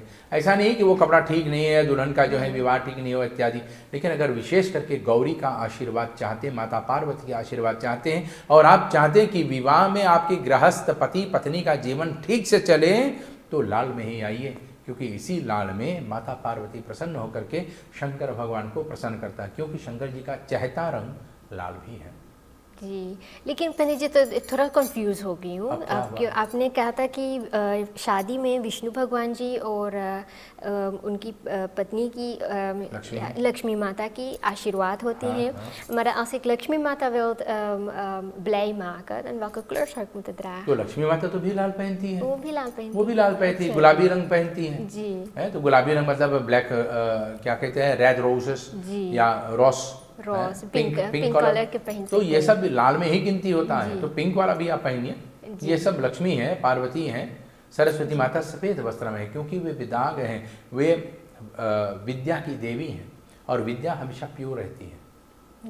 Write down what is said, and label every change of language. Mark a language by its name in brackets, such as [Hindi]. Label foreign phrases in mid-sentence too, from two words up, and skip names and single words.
[Hindi] ऐसा नहीं कि वो कपड़ा ठीक नहीं है, दुल्हन का जो है विवाह ठीक नहीं हो इत्यादि, लेकिन अगर विशेष करके गौरी का आशीर्वाद चाहते हैं, माता पार्वती के आशीर्वाद चाहते हैं और आप चाहते हैं कि विवाह में आपके गृहस्थ पति पत्नी का जीवन ठीक से चले, तो लाल में ही आइए, क्योंकि इसी लाल में माता पार्वती प्रसन्न होकर के शंकर भगवान को प्रसन्न करता है, क्योंकि शंकर जी का चहता रंग लाल भी है जी। लेकिन पंडित जी, तो थोड़ा कंफ्यूज हो गई हूँ। आपने कहा था कि शादी में विष्णु भगवान जी और उनकी पत्नी की लक्ष्मी माता की आशीर्वाद होती हैं। [Dutch] Maar als ik Lakshmi Mata wil blij maken, dan welke kleur zou ik moeten dragen? [Hindi] तो लक्ष्मी माता तो भी लाल पहनती है, वो भी लाल पहनती है, वो भी लाल पहनती है, गुलाबी रंग पहनती है जी, है। तो गुलाबी रंग मतलब ब्लैक, क्या कहते हैं, [English] red roses [Hindi] या रोज, [English] pink color [Hindi] के पहनते हैं। तो ये सब लाल में ही गिनती होता है, तो पिंक वाला भी आप पहनिए। ये सब लक्ष्मी है, पार्वती हैं, सरस्वती माता सफ़ेद वस्त्र में है, क्योंकि वे विदाग हैं, वे विद्या की देवी हैं और विद्या हमेशा प्योर रहती है।